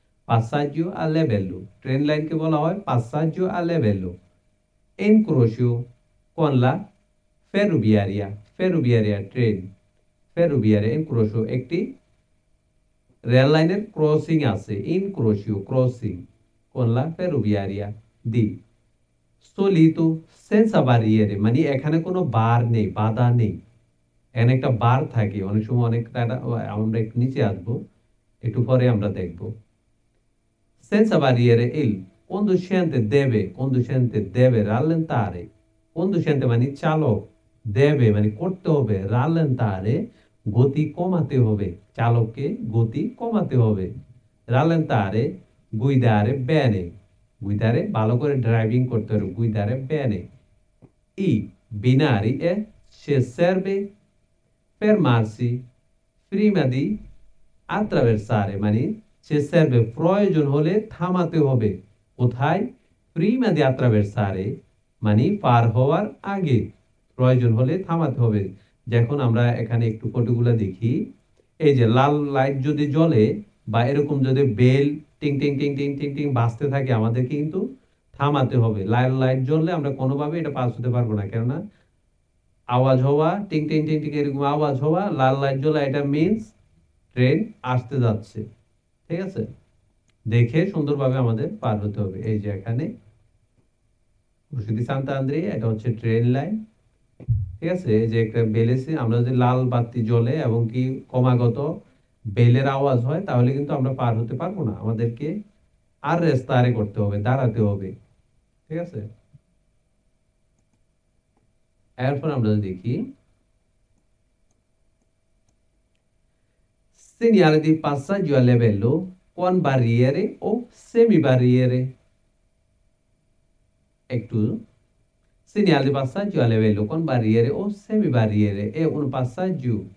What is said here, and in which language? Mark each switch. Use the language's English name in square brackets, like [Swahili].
[Italian] passaggio a livello, [Bangla] train লাইনকে বলা হয় [Italian] passaggio a livello, incrocio con la ferroviaria, ferroviaria ট্রেন, ferroviaria incrocio [Bangla] একটি rail লাইনের crossing আছে, [Italian] incrocio ক্রসিং con la ferroviaria di solito senza barriere, [Bangla] মানে এখানে কোনো বার নেই, বাধা নেই। এখানে একটা বার থাকে, অনেক সময় অনেকটা, আমরা একটু নিচে আসবো, একটু পরে আমরা দেখব। [Italian] senza barriere il conducente deve rallentare, [Bangla] conducente মানে চালক, deve মানে করতে হবে, rallentare গতি কমাতে হবে, চালককে গতি কমাতে হবে। [Italian] rallentare guidare bene, guidare [Bangla] ভালো করে ড্রাইভিং করতে হবে, [Italian] guidare bene i binari e se serve fermarsi prima di attraversare, মানে se serve [Bangla] প্রয়োজন হলে থামাতে হবে, কোথায়? [Italian] prima di attraversare [Bangla] মানে পার হওয়ার আগে, প্রয়োজন হলে থামাতে হবে। যখন আমরা এখানে একটু ফটোগুলো দেখি, এই যে লাল লাইট যদি জ্বলে বা এরকম যদি বেল টিং টিং টিং টিং টিং টিং বাজতে থাকে, আমাদের কিন্তু থামাতে হবে। লাল লাইট জ্বললে আমরা কোনোভাবে এটা পাস হতে পারবো না, কেননা আওয়াজ হওয়া, টিং টিং টিং টিং এরকম আওয়াজ হওয়া, লাল লাইট জ্বলা, এটা মিন্স ট্রেন আসতে যাচ্ছে, ঠিক আছে? দেখে সুন্দরভাবে আমাদের পার হতে হবে। এই যে এখানে Croce di Sant'Andrea, এটা হচ্ছে ট্রেন লাইন, ঠিক আছে? এই যে একটা বেলেছে, আমরা যদি লাল বাতি জ্বলে এবং কি ক্রমাগত বেলের আওয়াজ হয়, তাহলে কিন্তু আমরা পার হতে পারবো না, আমাদেরকে আর রেস্তারে করতে হবে, দাঁড়াতে হবে, ঠিক আছে? [Italian] এরপর আমরা দেখি segnale di passaggio a livello con barriere o semi barriere, একটু segnale di passaggio a livello con barriere o semi barriere è un passaggio